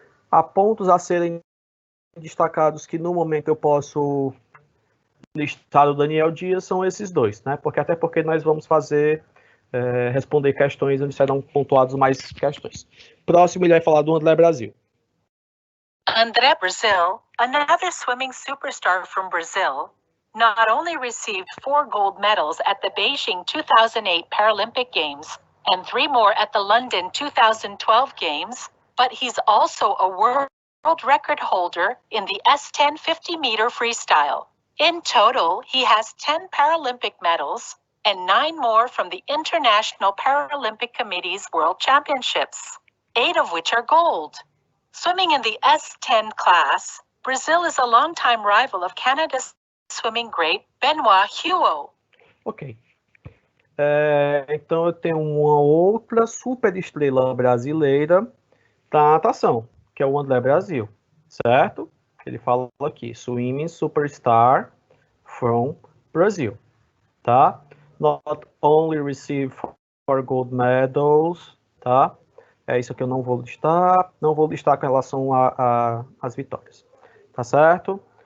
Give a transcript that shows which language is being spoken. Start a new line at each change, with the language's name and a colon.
Portuguese: Há pontos a serem destacados que no momento eu posso listar o Daniel Dias, são esses dois, né? Até porque nós vamos responder questões onde serão pontuados mais questões. Próximo ele vai falar do André Brasil.
English: André Brasil, another swimming superstar from Brazil, not only received 4 gold medals at the Beijing 2008 Paralympic Games and 3 more at the London 2012 Games, but he's also a world record holder in the S10 50-meter freestyle. In total, he has 10 Paralympic medals and 9 more from the International Paralympic Committee's World Championships, 8 of which are gold. Swimming in the S10 class, Brazil is a longtime rival of Canada's swimming great Benoit Huot. Ok.
Portuguese: Então eu tenho uma outra super estrela brasileira da natação, que é o André Brasil, certo? Ele fala aqui,
English: swimming superstar from Brazil,
Portuguese: tá?
English: Not only received 4 gold medals, tá?
Portuguese: É isso que eu não vou listar com relação às vitórias, tá certo?